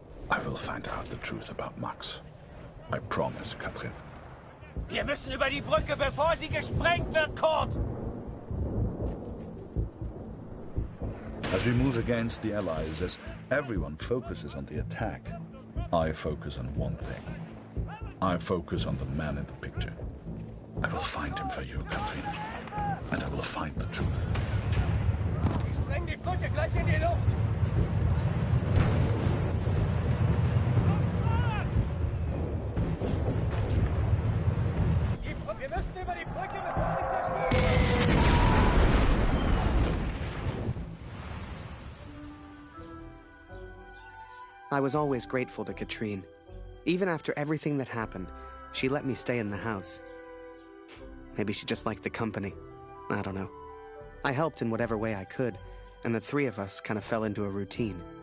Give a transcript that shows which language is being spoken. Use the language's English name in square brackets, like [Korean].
[English] I will find out the truth about Max. I promise, Katrin. [German] Wir müssen über die Brücke, bevor sie gesprengt wird, Kurt! [English] As we move against the Allies, as everyone focuses on the attack, I focus on one thing. I focus on the man in the picture. I will find him for you, Katrin. And I will find the truth. [German] Ich spreng die Brücke gleich in die Luft! Wir müssen über die Brücke, bevor sie zerstört wird! [English] I was always grateful to Katrine. Even after everything that happened, she let me stay in the house. Maybe she just liked the company. I don't know. I helped in whatever way I could, and the three of us kind of fell into a routine.